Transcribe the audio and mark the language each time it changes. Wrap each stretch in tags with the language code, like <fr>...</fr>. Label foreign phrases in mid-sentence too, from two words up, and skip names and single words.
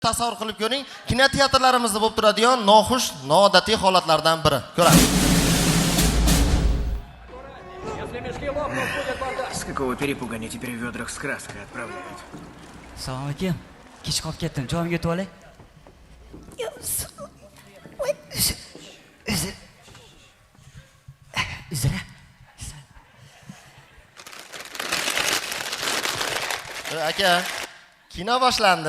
<uz>Tasavvur qilib ko'ring, kinoteatrlarimizda bo'lib turadigan noxush, noodatiy holatlardan biri. Ko'ramiz.</uz> <ru>С какого перепуга они теперь в ведрах с краской отправляют?</ru> <uz>Salom alaykum. Kech qolib ketdim. Joyimga yetib olay. Uzra. Aka, kino boshlandi.</uz>